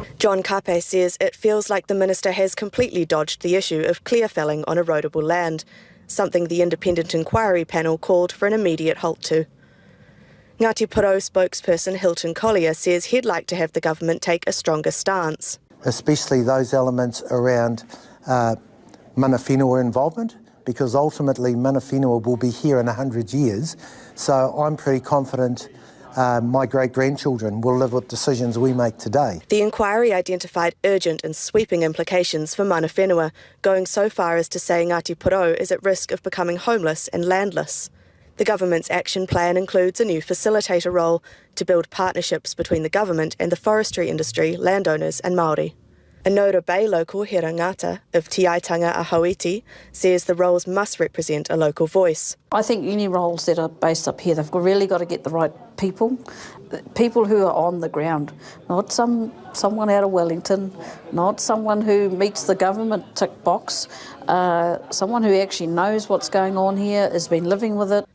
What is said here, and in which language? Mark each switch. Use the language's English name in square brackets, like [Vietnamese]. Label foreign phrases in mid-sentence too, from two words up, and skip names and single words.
[English] John Kape says it feels like the minister has completely dodged the issue of clear felling on erodible land, something the independent inquiry panel called for an immediate halt to. Ngāti Porou spokesperson Hilton Collier says he'd like to have the government take a stronger stance. Especially those elements around [Māori] mana whenua [English] involvement, because ultimately [Māori] mana whenua [English] will be here in 100 years. So I'm pretty confident my great-grandchildren will live with decisions we make today. The inquiry identified urgent and sweeping implications for [Māori] mana whenua, [English] going so far as to say Ngāti Porou is at risk of becoming homeless and landless. The government's action plan includes a new facilitator role to build partnerships between the government and the forestry industry, landowners and Māori. Anora Bay local He Rangata of Te Aitanga a Hauiti says the roles must represent a local voice. I think any roles that are based up here, they've really got to get the right people who are on the ground, not someone out of Wellington, not someone who meets the government tick box, someone who actually knows what's going on here, has been living with it.